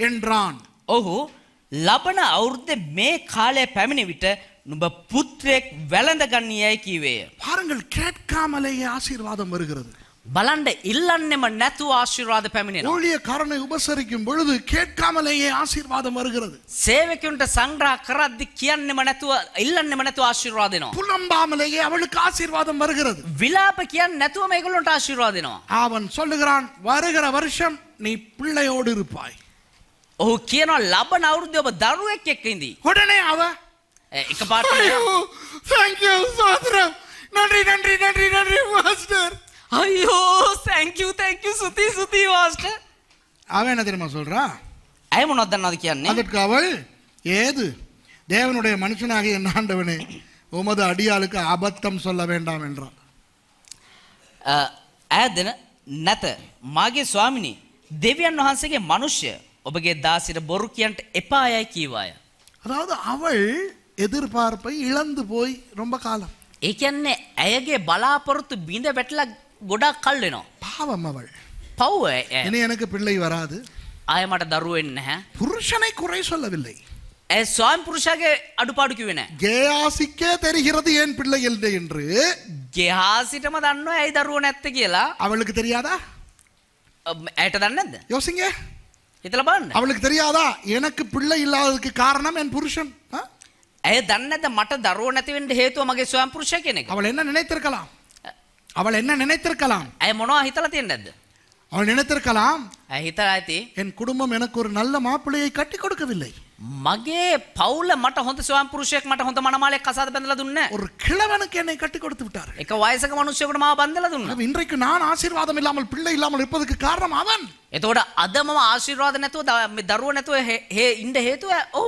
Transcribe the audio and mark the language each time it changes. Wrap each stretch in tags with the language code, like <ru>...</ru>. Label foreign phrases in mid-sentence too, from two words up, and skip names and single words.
<si>ඔහු ලබන අවුරුද්දේ මේ කාලය පැමිණි විට නුඹ පුත්‍රයෙක් වැළඳ ගන්නීයයි කීවේය.</si> <ta>பாருங்கள், கேட்காமலேயே ஆசீர்வாதம் வருகிறது.</ta> <si>බලන්න ඉල්ලන්නෙම නැතුව ආශිර්වාද පැමිණෙනවා.</si> <ta>ஊழியக்காரனை உபசரிக்கும் பொழுது கேட்காமலேயே ஆசீர்வாதம் வருகிறது.</ta> <si>සේවකයන්ට සංග්‍රහ කරද්දි කියන්නෙම නැතුව ඉල්ලන්නෙම නැතුව ආශිර්වාද දෙනවා.</si> <ta>புலம்பாமலேயே அவளுக்கு ஆசீர்வாதம் வருகிறது.</ta> <si>විලාප කියන්නේ නැතුව මේගොල්ලන්ට ආශිර්වාද දෙනවා.</si> <ta>அவன் சொல்லுகிறான், வருகிற வருஷம் நீ பிள்ளையோடு இருப்பாய்.</ta> <si>ඔහු කියනවා ලබන අවුරුද්දේ ඔබ දරුවෙක් එක්ක ඉඳී.</si> <ta>உடனே அவ</ta> <si>එකපාරට</si> <en>thank you</en> <si>සාදරම්,</si> <ta>நன்றி நன்றி நன்றி நன்றி மாஸ்டர்.</ta> <si>අයියෝ</si> <en>thank you</en> <si>සුති මාස්ටර්.</si> <ta>அவன் என்ன தெரியுமா சொல்றா?</ta> <si>ඇයි මොනවද දන්නවද කියන්නේ?</si> <ta>அதற்கு அவள், ஏது தேவனுடைய மனுஷனாகிய என் ஆண்டவனே, உமது அடியாளுக்கு அபத்தம் சொல்ல வேண்டாம் என்றான்.</ta> <si>ඈදෙන නැත මාගේ ස්වාමිනී, දෙවියන් වහන්සේගේ මනුෂ්‍ය ඔබගේ දාසිට බොරු කියන්ට එපායයි කීවාය.</si> <ta>அதாவது அவள் எதிர்பார்ப்பை இழந்து போய் ரொம்ப காலம்.</ta> <si>ඒ කියන්නේ ඇයගේ බලාපොරොත්තු බිඳ වැටලා ගොඩක් කල් වෙනවා.</si> <ta>பாவம் அவள்.</ta> <si>පව්</si> <ta>இனி எனக்கு பிள்ளை வராது.</ta> <si>ආය මට දරුවෝ වෙන්නේ නැහැ.</si> <ta>புருஷனை குறை சொல்லவில்லை.</ta> <si>ඒ ස්වාමි පුරුෂයාගේ අඩුපාඩු කිව්වේ නැහැ.</si> <ta>கேயாசிக்கே தெரிகிறது ஏன் பிள்ளை இல்லை என்று.</ta> <si>ගෙහාසිටම දන්නවා ඇයි දරුවෝ නැත්තේ කියලා.</si> <ta>அவளுக்கு தெரியாதா?</ta> <si>ඇයට දන්නේ නැද්ද?</si> <ta>யோசிங்க.</ta> <si>හිතලා බලන්න.</si> <ta>அவளுக்கு தெரியாதா எனக்கு பிள்ளை இல்லாததுக்கு காரணம் என் புருஷன்?</ta> <si>ඇය දන්නේ නැද්ද මට දරුවෝ නැති වෙන්න හේතුව මගේ ස්වාමි පුරුෂයා කියන එක?</si> <ta>அவள் என்ன நினைத்திருக்கலாம்? அவள் என்ன நினைத்திருக்கலாம்?</ta> <si>ඇය මොනවා හිතලා තියෙන්නේ නැද්ද?</si> <ta>அவள் நினைத்திருக்கலாம்,</ta> <si>ඇය හිතලා ඇති</si> <ta>என் குடும்பம் எனக்கு ஒரு நல்ல மாப்பிள்ளையை கட்டி கொடுக்கவில்லை.</ta> <si>මගේ පවුල මට හොඳ ස්වාමි පුරුෂයෙක් මට හොඳ මනමාලයක් කසාද බැඳලා දුන්නේ නැහැ.</si> <ta>ஒரு கிழவனுக்கு என்னை கட்டி கொடுத்து விட்டார்.</ta> <si>එක වයසක මිනිහෙකුට මාව බඳලා දුන්නා.</si> <ta>இன்றைக்கு நான் ஆசீர்வாதம் இல்லாமல் பிள்ளை இல்லாமல் இருப்பதற்கு காரணம் அவன்.</ta> <si>එතකොට අද මම ආශිර්වාද නැතුව මේ දරුවෝ නැතුව ඉන්න හේතුව ඔව්.</si>